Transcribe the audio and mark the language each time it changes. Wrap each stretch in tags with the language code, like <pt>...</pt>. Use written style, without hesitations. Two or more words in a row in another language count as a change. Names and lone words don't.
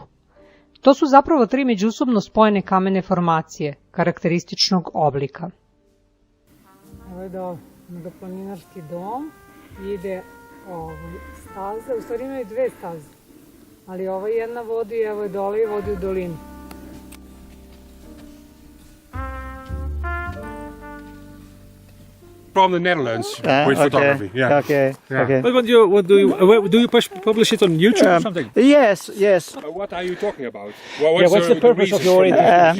<sr>To su zapravo tri međusobno spojene kamene formacije, karakterističnog oblika. Ovo je planinarski dom, ide staza, u stvari imaju dve staze, ali ova jedna vodi, evo je dole i vodi u dolinu.</sr> <en>From the Netherlands with photography. Yeah. Okay. But do you publish it on YouTube or something? Yes. What are you talking about? What's the purpose of your interview?</en>